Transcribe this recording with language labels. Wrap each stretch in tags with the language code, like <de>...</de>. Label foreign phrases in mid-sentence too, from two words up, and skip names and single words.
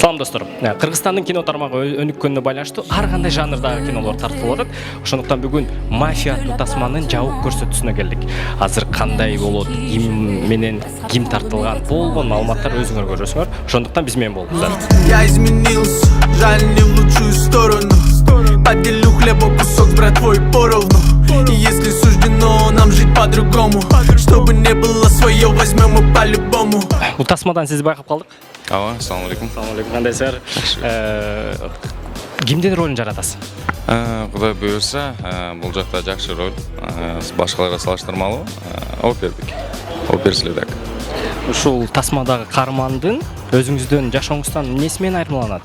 <ky>достор, Кыргызстандын кино тармагы өнүккөнүнө байланыштуу ар кандай жанрдагы кинолор тартылып атат. Ошондуктан бүгүн мафия аттуу тасманын жабык көрсөтүүсүнө келдик. Азыр кандай болот, ким менен ким тартылган болгон маалыматтар өзүңөр көрөсүңөр. Ошондуктан биз менен болуңуздар.</ky> <ru>Я изменился, жаль, не в лучшую сторону. Поделю хлеба кусок с братвой поровну. И если суждено нам жить по-другому, чтобы не было свое, возьмем мы по-любому.</ru> <ky>Бул тасмадан сизди байкап калдык. Ооба, ассаламу алейкум. Ассаламу алейкум. Кандайсыздар? Кимдин ролун жаратасыз? Кудай буйрса, бул жакта жакшы роль, башкаларга салыштырмалуу, оперследек. Ушул тасмадагы каармандын өзүңүздөн жашооңуздан эмнеси менен айырмаланат?</ky>